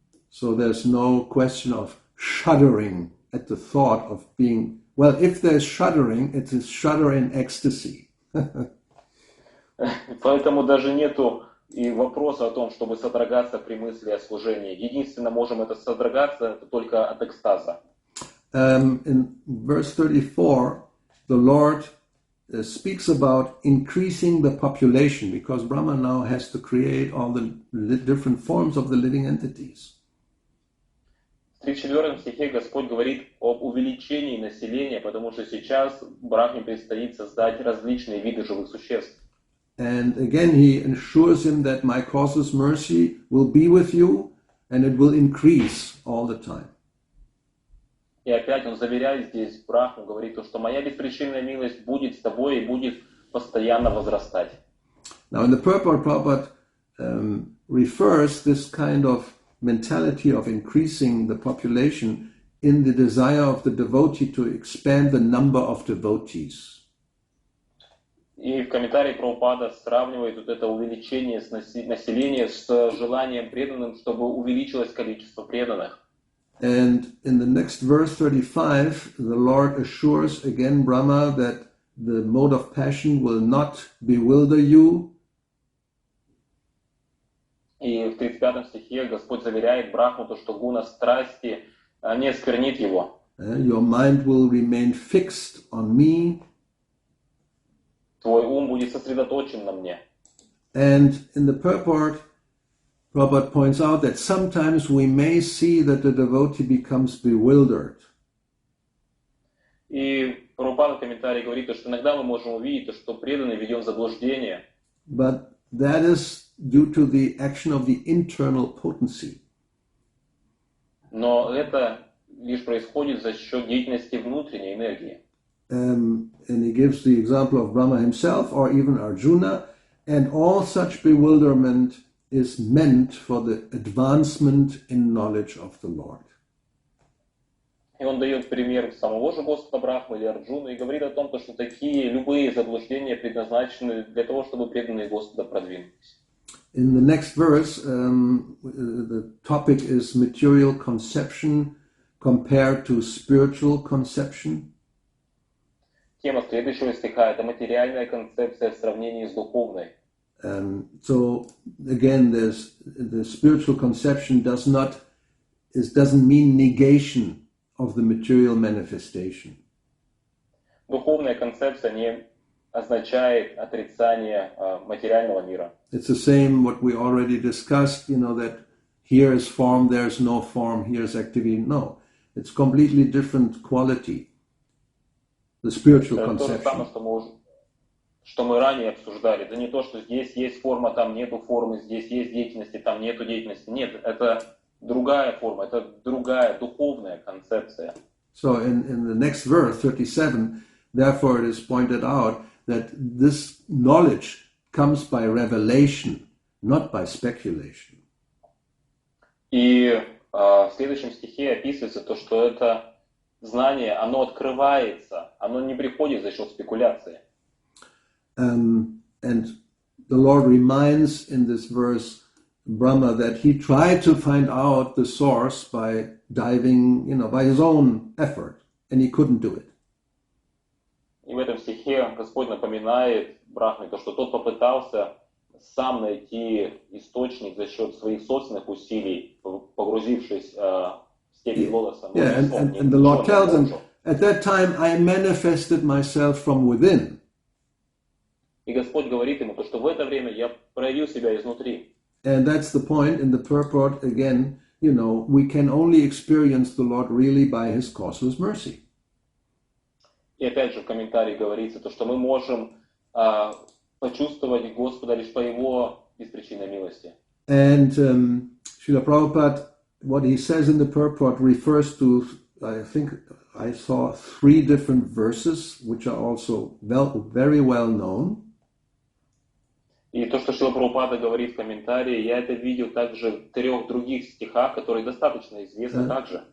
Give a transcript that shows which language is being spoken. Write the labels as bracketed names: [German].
[English] So there's no question of shuddering at the thought of being, well, if there's shuddering, it is shudder in ecstasy. [Russian] Поэтому даже нету и вопроса о том, чтобы содрогаться при мысли о служении. Единственно можем это содрогаться только от экстаза. [English] In verse 34, the Lord speaks about increasing the population because Brahma now has to create all the different forms of the living entities. [Russian] В 34 стихе Господь говорит об увеличении населения, потому что сейчас Брахме предстоит создать различные виды живых существ. [English] And again, he assures him that my causeless mercy will be with you and it will increase all the time. [Russian] И опять он заверяет здесь Брахму, говорит, что моя беспричинная милость будет с тобой и будет постоянно возрастать. [English] Now in the purport, Prabhupada refers this kind of mentality of increasing the population in the desire of the devotee to expand the number of devotees. [Russian] И в комментарии Прабхупада сравнивает вот это увеличение населения с желанием преданным, чтобы увеличилось количество преданных. [English] And in the next verse 35, the Lord assures again Brahma that the mode of passion will not bewilder you. [Russian] И в 35 стихе Господь заверяет Брахму, что гуна страсти не осквернит его. [English] Your mind will remain fixed on me. [Russian] Твой ум будет сосредоточен на мне. [English] And in the purport, Prabhupada points out that sometimes we may see that the devotee becomes bewildered. [Russian] И Прабхупада в комментарии говорит, что иногда мы можем увидеть, что преданный введен в заблуждение. [English] But that is due to the action of the internal potency. [Russian] Но это лишь происходит за счет деятельности внутренней энергии. [English] And he gives the example of Brahma himself or even Arjuna, and all such bewilderment is meant for the advancement in knowledge of the Lord. [Russian] И он дает пример самого же Господа Брахмы или Арджуны и говорит о том, что такие любые заблуждения предназначены для того, чтобы преданные Господа продвинулись. [English] In the next verse, the topic is material conception compared to spiritual conception. [Russian] Тема следующего стиха – это материальная концепция в сравнении с духовной. [English] So again, there's the spiritual conception doesn't mean negation of the material manifestation. [Russian] Духовная концепция не означает отрицание материального мира. [English] It's the same what we already discussed, that here is form, there's no form, here's activity. No, it's completely different quality. The spiritual conception. [Russian] Это то же самое, что мы ранее обсуждали. Это не то, что здесь есть форма, там нету формы, здесь есть деятельности, там нету деятельности. Нет, это другая форма, это другая духовная концепция. [English] So in the next verse, 37, therefore it is pointed out that this knowledge comes by revelation, not by speculation. [Russian] И в следующем стихе описывается то, что это знание, оно открывается, оно не приходит за счет спекуляции. [English] And the Lord reminds in this verse Brahma that he tried to find out the source by diving, by his own effort, and he couldn't do it. [Russian] И в этом стихе Господь напоминает Брахме то, что тот попытался сам найти источник за счет своих собственных усилий, погрузившись в степень лотоса. [English] Yeah, and the Lord tells him, at that time I manifested myself from within. [Russian] И Господь говорит ему, то, что в это время я проявил себя изнутри. [English] And that's the point in the purport again, we can only experience the Lord really by his causeless mercy. [Russian] И опять же в комментарии говорится, то, что мы можем почувствовать Господа лишь по Его беспричинной милости. [English] And Srila Prabhupada, what he says in the purport refers to, I think I saw 3 different verses, which are also very well known. [Russian] И то, что Шрила Прабхупада говорит в комментарии, я это видел также в 3 других стихах, которые достаточно известны также.